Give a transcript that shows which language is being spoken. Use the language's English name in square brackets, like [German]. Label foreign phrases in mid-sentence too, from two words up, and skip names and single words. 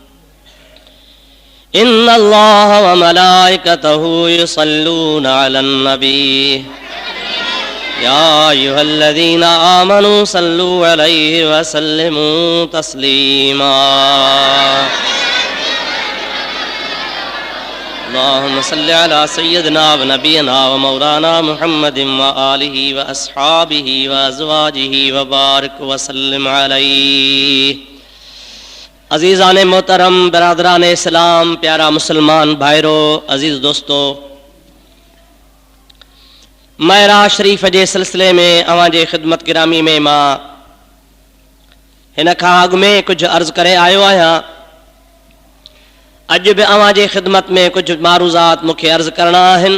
[Arabic] إن الله وملائكته يصلون على النبي يا أيها الذين آمنوا صلوا عليه وسلموا تسليما. اللهم صل على سيدنا ونبينا ومولانا محمد وآله وأصحابه وأزواجه وبارك وسلم عليه. [Sindhi] अजीज़ान मोहतरम, बरादरान इस्लाम, प्यारा मुसलमान भाइरो, अजीज़ दोस्तों, मेराज शरीफ जे सिलसिले में अवांजे ख़िदमत गिरामी में मां हिन खां अॻु में कुछ अर्ज़ करे आयो आहियां। अॼु बि अवांजे ख़िदमत में कुछ मारूज़ात मूंखे अर्ज़ करणा आहिनि।